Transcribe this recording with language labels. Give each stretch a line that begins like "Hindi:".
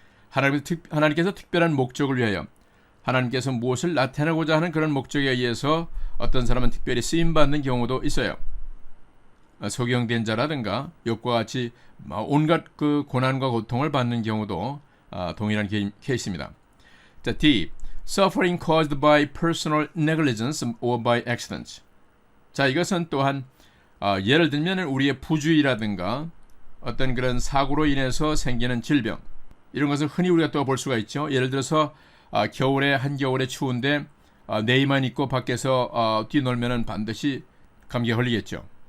Korean: 하나님께서 특별한 목적을 위하여, 하나님께서 무엇을 나타내고자 하는 그런 목적에 의해서 어떤 사람은 특별히 쓰임받는 경우도 있어요. 소경된 자라든가 욥과 같이 온갖 그 고난과 고통을 받는 경우도 동일한 케이스입니다. 자, D.
English: Suffering caused by personal negligence or by accidents.
Korean: 자, 이것은 또한 예를 들면 우리의 부주의라든가 어떤 그런 사고로 인해서 생기는 질병, 이런 것을 흔히 우리가 또 볼 수가 있죠. 예를 들어서 한겨울에 추운데 내의만 입고 밖에서 뛰놀면은 반드시 감기에 걸리겠죠.